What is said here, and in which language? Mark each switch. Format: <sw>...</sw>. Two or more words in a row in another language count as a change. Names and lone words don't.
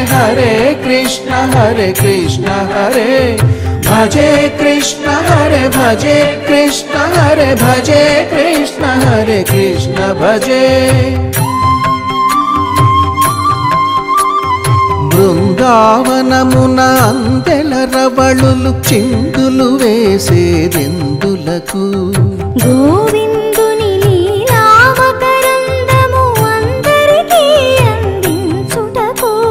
<sa>हरे कृष्ण हरे कृष्ण हरे भजे कृष्ण हरे भजे कृष्ण हरे भजे कृष्ण हरे कृष्ण भजे</sa> <te>బృందావనమున అందెల రవళులు చిందులు వేసేదెందులకు గోవిందుని లీలావకరందము అందరికీ అందించుటకు</te>